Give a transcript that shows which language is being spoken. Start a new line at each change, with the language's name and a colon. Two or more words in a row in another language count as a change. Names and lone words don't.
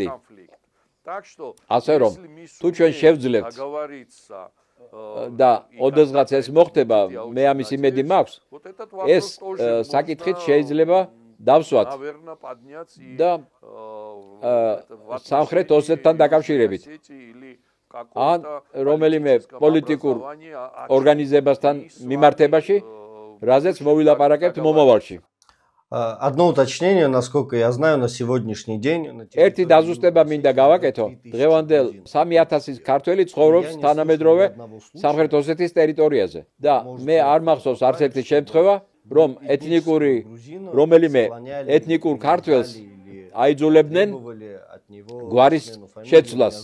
Georgian: ასე რომ, თუ ჩვენ შევძლებთ და ოდესღაც ეს მოხდება, მე ამის იმედი მაქვს, ეს საკითხით შეიძლება დავსვათ და სამხრეთ ოსეთთან დაკავშირებით. ან რომელიმე პოლიტიკურ ორგანიზებასთან მიმართებაში, რაზეც მოვილაპარაკებთ მომავალში.
Russian: Одно уточнение, насколько я знаю, на сегодняшний день.
Georgian: ერთი დაზუსტება მინდა გავაკეთო. დღევანდელ 3000 ქართველი ცხოვრობს თანამედროვე სამხრეთ ოსეთის ტერიტორიაზე და მე არ მახსოვს არც ერთი შემთხვევა, რომ რომელიმე ეთნიკურ ქართველს აიძულებდნენ გვარის შეცვლას.